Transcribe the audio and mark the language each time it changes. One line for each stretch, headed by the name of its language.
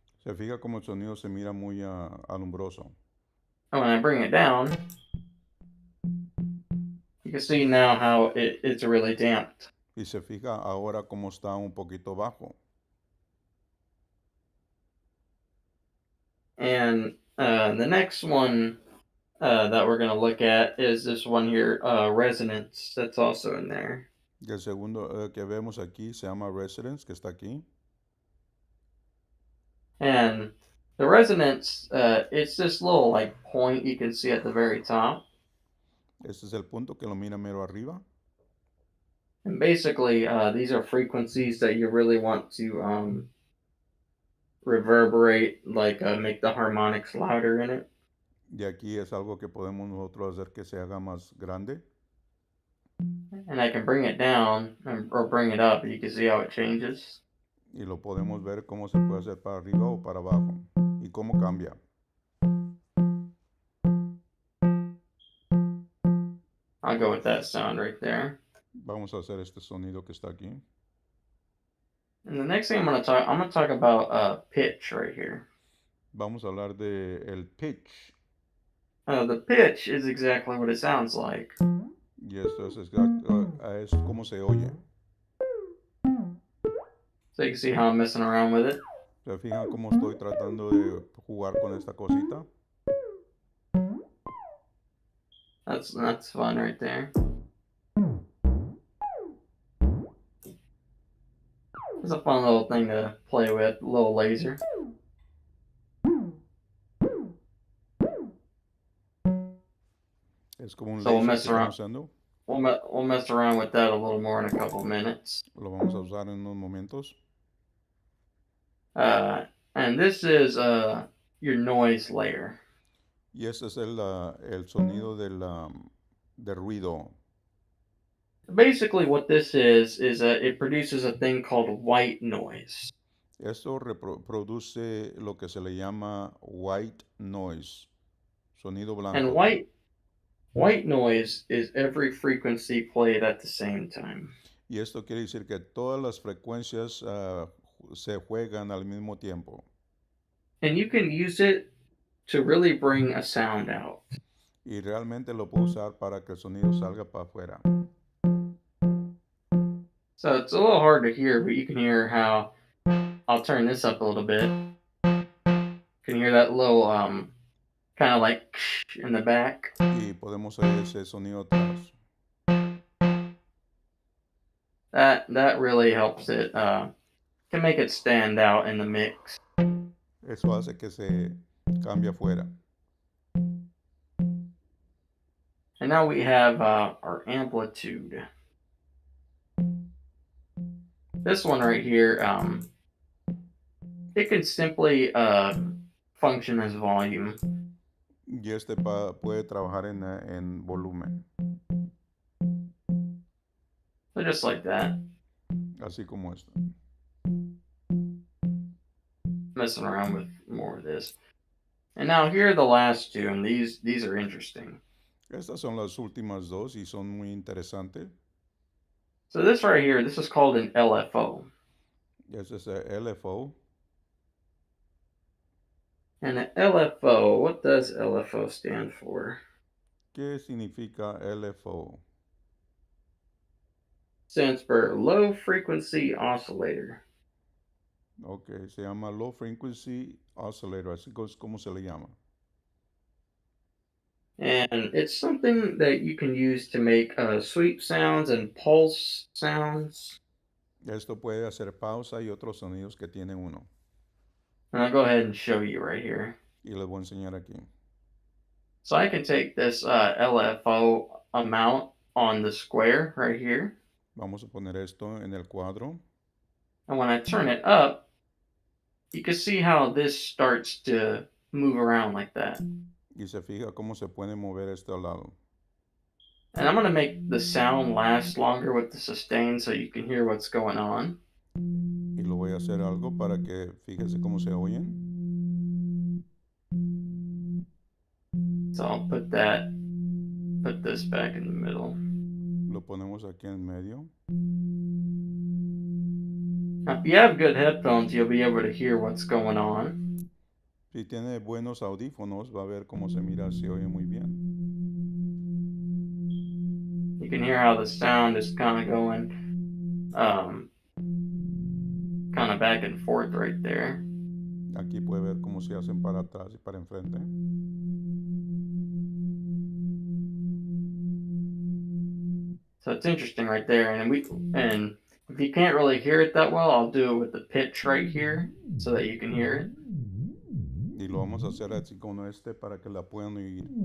Spanish: Se fija como el sonido se mira muy alumbroso.
English: And when I bring it down, you can see now how it's really damped.
Spanish: Y se fija ahora como está un poquito bajo.
English: And the next one that we're going to look at is this one here, resonance, that's also in there.
Spanish: Y el segundo que vemos aquí se llama Residence, que está aquí.
English: And the resonance, it's this little like point you can see at the very top.
Spanish: Este es el punto que lo mira mero arriba.
English: And basically, these are frequencies that you really want to reverberate, like make the harmonics louder in it.
Spanish: Y aquí es algo que podemos nosotros hacer que se haga más grande.
English: And I can bring it down or bring it up. You can see how it changes.
Spanish: Y lo podemos ver cómo se puede hacer para arriba o para abajo. Y cómo cambia.
English: I'll go with that sound right there.
Spanish: Vamos a hacer este sonido que está aquí.
English: And the next thing I'm gonna talk about pitch right here.
Spanish: Vamos a hablar de el pitch.
English: The pitch is exactly what it sounds like.
Spanish: Y esto es como se oye.
English: So you can see how I'm messing around with it.
Spanish: ¿Se fijan cómo estoy tratando de jugar con esta cosita?
English: That's fun right there. It's a fun little thing to play with, a little laser.
Spanish: Es como un
English: So we'll
Spanish: laser
English: mess
Spanish: que
English: around.
Spanish: estamos usando.
English: We'll mess around with that a little more in a couple minutes.
Spanish: Lo vamos a usar en unos momentos.
English: And this is your noise layer.
Spanish: Y ese es el sonido del ruido.
English: Basically, what this is it produces a thing called white noise.
Spanish: Esto produce lo que se le llama white noise, sonido
English: And
Spanish: blanco.
English: white noise is every frequency played at the same time.
Spanish: Y esto quiere decir que todas las frecuencias se juegan al mismo tiempo.
English: And you can use it to really bring a sound out.
Spanish: Y realmente lo puedo usar para que el sonido salga para afuera.
English: So it's a little hard to hear, but you can hear how I'll turn this up a little bit. You can hear that little kind of like in the back.
Spanish: Y podemos oír ese sonido atrás.
English: That really helps it. Can make it stand out in the mix.
Spanish: Eso hace que se cambie afuera.
English: And now we have our amplitude. This one right here, it can simply function as volume.
Spanish: Y puede trabajar en volumen.
English: So just like that.
Spanish: Así como esto.
English: Messing around with more of this. And now here are the last two, and these are interesting.
Spanish: Estas son las últimas dos y son muy interesantes.
English: So this right here, this is called an LFO.
Spanish: Ese es el LFO.
English: And an LFO, what does LFO stand for?
Spanish: ¿Qué significa LFO?
English: Stands for low frequency oscillator.
Spanish: Ok, se llama Low Frequency Oscillator, así es como se le llama.
English: And it's something that you can use to make sweep sounds and pulse sounds.
Spanish: Esto puede hacer pausa y otros sonidos que tiene uno.
English: And I'll go ahead and show you right here.
Spanish: Y les voy a enseñar aquí.
English: So I can take this LFO amount on the square right here.
Spanish: Vamos a poner esto en el cuadro.
English: And when I turn it up, you can see how this starts to move around like that.
Spanish: Y se fija cómo se puede mover esto al lado.
English: And I'm going to make the sound last longer with the sustain so you can hear what's going on.
Spanish: Y lo voy a hacer algo para que fíjese cómo se oyen.
English: So I'll put this back in the middle.
Spanish: Lo ponemos aquí en medio.
English: Now, if you have good headphones, you'll be able to hear what's going on.
Spanish: Si tiene buenos audífonos, va a ver cómo se mira, se oye muy bien.
English: You can hear how the sound is kind of going kind of back and forth right there.
Spanish: Aquí puede ver cómo se hacen para atrás y para enfrente.
English: So it's interesting right there. And if you can't really hear it that well, I'll do it with the pitch right here so that you can hear it.
Spanish: Y lo vamos a hacer así con este para que la puedan oír.